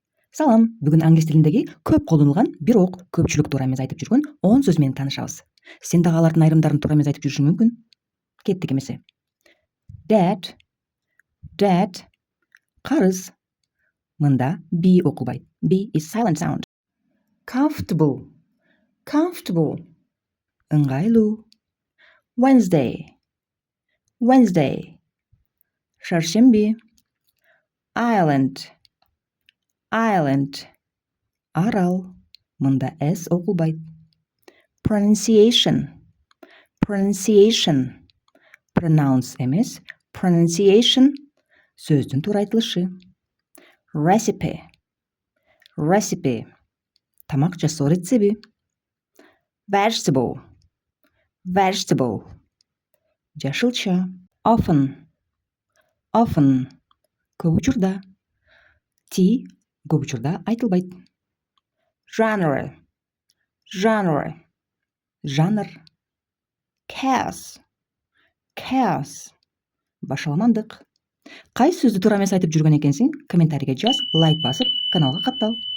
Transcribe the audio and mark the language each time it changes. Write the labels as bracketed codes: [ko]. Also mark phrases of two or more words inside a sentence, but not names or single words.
[ky] Салам, бүгүн англис тилиндеги көп колдонулган бирок көпчүлүк туура эмес айтып жүргөн 10 сөз менен таанышабыз. Сен дагы алардын айрымдарын туура эмес айтып жүрүшүң мүмкүн. Кеттик эмесе. [en] Dad, dad, [ky] карыз. Мында B окулбайт. [en] B is silent sound. Comfortable, comfortable. [ky] Ыңгайлуу. [en] Wednesday, Wednesday. [ky] Шаршемби. [en] Island, island. [ky] Арал. Мында S окулбайт. [en] Pronunciation, pronunciation. [ky] Pronounce эмес, pronunciation сөздүн туура айтылышы. [en] Recipe, recipe. [ky] Тамак жасоо рецеби. [en] Vegetable, vegetable. [ky] Жашылча. [en] Often, often. [ky] Көп учурда. T көп учурда айтылбайт. [en] Genre, genre. [ky] Жанр. [en] Chaos, chaos. [ky] Башаламандык. Кайсы сөздү туура эмес айтып жүргөн экенсиң? Комментарийге жаз, лайк басып, каналга каттал.